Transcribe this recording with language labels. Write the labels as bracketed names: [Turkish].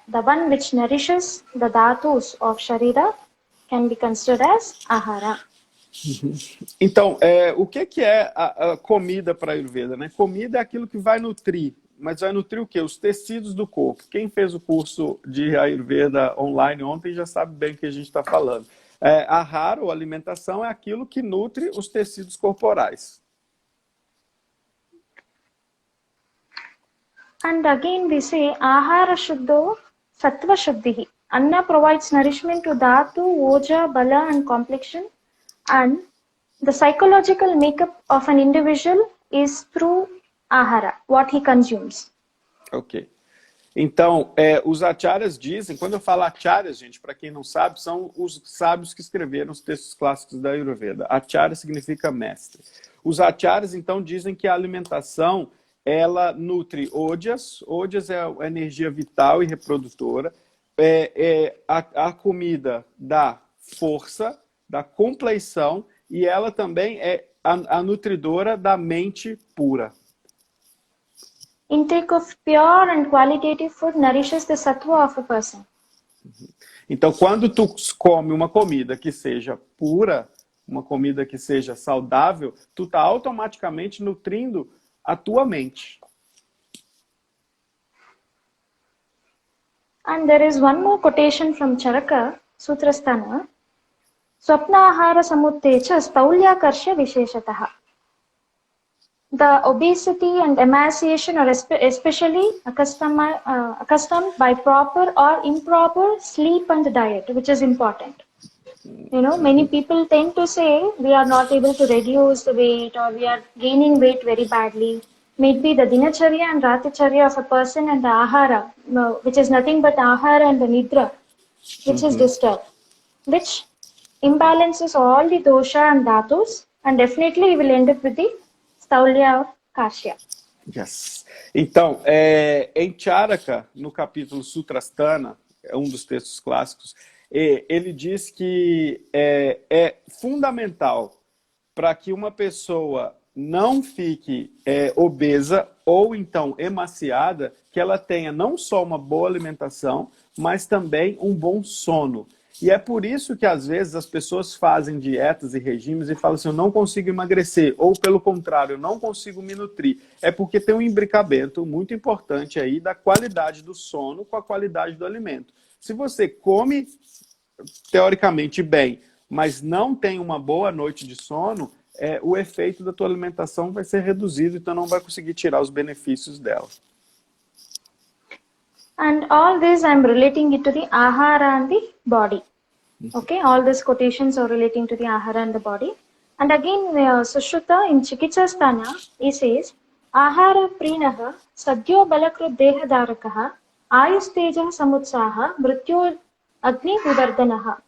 [English] The one which nourishes the dhatus of sharira can be considered as ahara. [Portuguese] Então, o que é a comida para a Ayurveda, né? Comida é aquilo que vai nutrir, mas vai nutrir o quê? Os tecidos do corpo. Quem fez o curso de Ayurveda online ontem já sabe bem o que a gente está falando. Ahara, ou alimentação, é aquilo que nutre os tecidos corporais. [English] And again we say [Sanskrit] ahara shuddho sattva shuddhihi. [English] Anna provides nourishment to dhatu, oja, bala and complexion. And the psychological makeup of an individual is through ahara, what he consumes. Ok. [Portuguese] Então, os acharyas dizem, quando eu falo acharyas, gente, para quem não sabe, são os sábios que escreveram os textos clássicos da Ayurveda. Acharya significa mestre. Os acharyas, então, dizem que a alimentação, ela nutre ojas. Ojas é a energia vital e reprodutora. A comida dá força, dá compleição, e ela também é a nutridora da mente pura. [English] Intake of pure and qualitative food nourishes the sattva of a person. [Portuguese] Então, quando tu come uma comida que seja pura, uma comida que seja saudável, tu está automaticamente nutrindo a tua mente. [English] And there is one more quotation from Charaka, Sutrasthana. [Sanskrit] Swapnahara samuttecha staulyakarshya visheshataha. [English] The obesity and emaciation are especially accustomed by proper or improper sleep and diet, which is important. You know, many people tend to say we are not able to reduce the weight or we are gaining weight very badly. Maybe the dinacharya and ratacharya of a person and the ahara, which is nothing but ahara and the nidra, which is disturbed, which imbalances all the dosha and dhatus, and definitely you will end up with the staulya or kashya. Yes. [Portuguese] Então, em Charaka, no capítulo Sutrasthana, é um dos textos clássicos, ele diz que é fundamental para que uma pessoa não fique obesa ou então emaciada, que ela tenha não só uma boa alimentação, mas também um bom sono. E é por isso que às vezes as pessoas fazem dietas e regimes e falam assim, eu não consigo emagrecer, ou pelo contrário, eu não consigo me nutrir. É porque tem um imbricamento muito importante aí da qualidade do sono com a qualidade do alimento. Se você come teoricamente bem, mas não tem uma boa noite de sono, o efeito da tua alimentação vai ser reduzido, então não vai conseguir tirar os benefícios dela. [English] And all this I am relating it to the ahara and the body. Okay, all these quotations are relating to the ahara and the body. And again, Sushruta in Chikitsasthana, he says, [Sanskrit] ahara prinaha sadhyo balakrut dehadharakaha ayusteja samutsaha mrityo agni vivardhanaha.